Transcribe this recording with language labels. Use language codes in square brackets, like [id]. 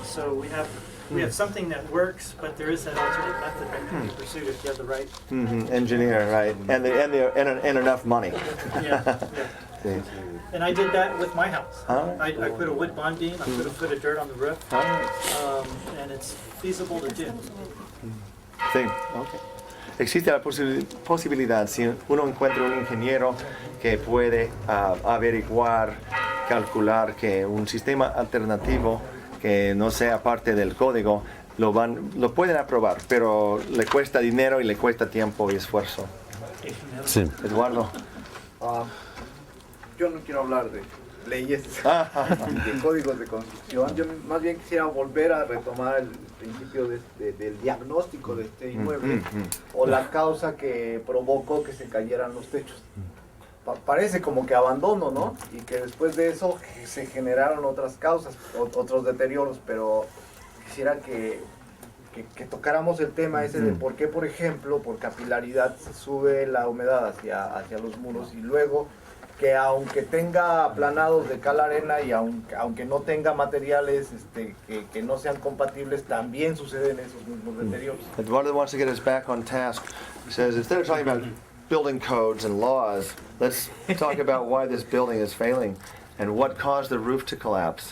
[en] So we have something that works, but there is that alternate method that can be pursued if you have the right. Engineer, right? And enough money. Yeah. [es] Sí. [en] And I did that with my house. Oh. I put a wood bond beam, I put a foot of dirt on the roof, and it's feasible to do. [es] Sí, okay. Existe la posibilidad, si uno encuentra un ingeniero que puede averiguar, calcular que un sistema alternativo que no sea parte del código, lo pueden aprobar, pero le cuesta dinero y le cuesta tiempo y esfuerzo. Sí. Eduardo. Yo no quiero hablar leyes y de códigos de construcción. Yo más bien quisiera volver a retomar el principio del diagnóstico de este inmueble o la causa que provocó que se cayeran los techos. Parece como que abandono, ¿no? Y que después de eso se generaron otras causas, otros deterioros, pero quisiera que tocáramos el tema ese de por qué, por ejemplo, por capilaridad se sube la humedad hacia los muros y luego que aunque tenga aplanados de cal arena y aunque no tenga materiales que no sean compatibles, también suceden esos mismos deterioros. [en] Eduardo wants to get us back on task. He says, instead of talking about building codes and laws, let's talk about why this building is failing and what caused the roof to collapse.